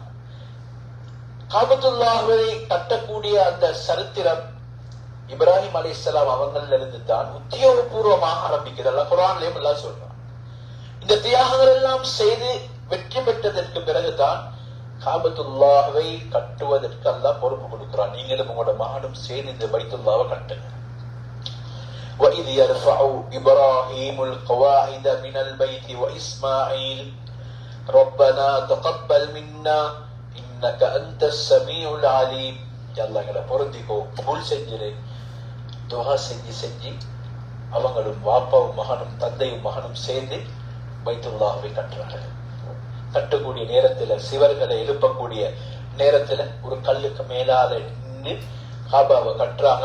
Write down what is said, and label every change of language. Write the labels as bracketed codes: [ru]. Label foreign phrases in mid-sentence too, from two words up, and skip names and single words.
[ta] காபத்துல்லாஹ்வை கட்டக்கூடிய அந்த சரித்திரம் இப்ராஹிம் அலைஹிஸ்ஸலாம் அவங்கள்ல இருந்து தான் உத்தியோகபூர்வமாக ஆரம்பிக்கிறது. அல்லாஹ் குர்ஆன்லயும் எல்லாம் சொல்றான். இந்த தியாகங்கள் எல்லாம் செய்து வெற்றி பெற்றதற்கு பிறகுதான் காபத்துல்லாஹ்வை கட்டுவதற்கு அல்லாஹ் பொறுப்பு கொடுக்கிறான். நீங்களும் உங்களோட மகனும் சேர்ந்து இந்த பைத்துல்லாஹ்வை கட்டுங்க. [ar] وَإِذْ يَرْفَعُ إِبْرَاهِيمُ الْقَوَاعِدَ مِنَ الْبَيْتِ وَإِسْمَاعِيلُ رَبَّنَا تَقَبَّلْ مِنَّا إِنَّكَ أَنْتَ السَّمِيعُ الْعَلِيمُ. [ta] யா அல்லாஹ் எங்களை பொருந்திக்கோ, கபூல் செஞ்சிரு. துஆ செஞ்சு அவங்களும் வாப்பாவும் மகனும் தந்தையும் மகனும் சேர்ந்து பைத்துல்லாஹ்வை கட்டுறாங்க. கட்டக்கூடிய நேரத்துல, சிவர்களை எழுப்பக்கூடிய நேரத்துல ஒரு கல்லுக்கு மேலால நின்று காபாவை கட்டுறாங்க.